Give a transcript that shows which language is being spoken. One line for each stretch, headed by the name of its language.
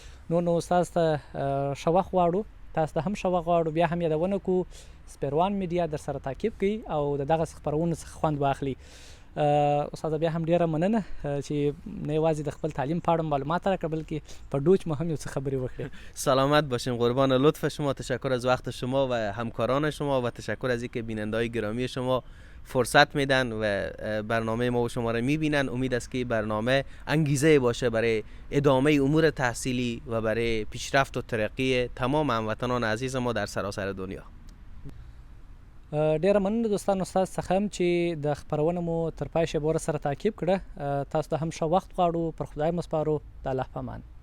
Pashto: نو استاد ته ښه وخت غواړو، تاسو ته هم ښه وخت غواړو. بیا هم یادونه کوو سپیروان میډیا در سره تعقیب کوي او د دغه خپرونو څخه خوند واخلي. استاد بیا هم ډیره مننه چې نه یوازې د خپل تعلیم په اړه معلومات راکړه بلکې په ډوچ مو هم یو څه خبرې وکړې.
Persian: سلامت باشین، قربان لطف شما، تشکر از وقت شما و همکاران شما و تشکر از اینکه بیننده‌های گرامی شما فرصت میدن و برنامه ما و شما را میبینن. امید است که برنامه انگیزه باشه برای ادامه امور تحصیلی و برای پیشرفت و ترقی تمام هموطنان عزیز ما در سراسر دنیا.
Pashto: ډیره مننه دوستانو استاد څخه هم چې د خپرونه مو تر پای شیبه سره تعقیب کړه. تاسو ته هم ښه وخت غواړو، پر خدای مو سپارو. د الله په امان.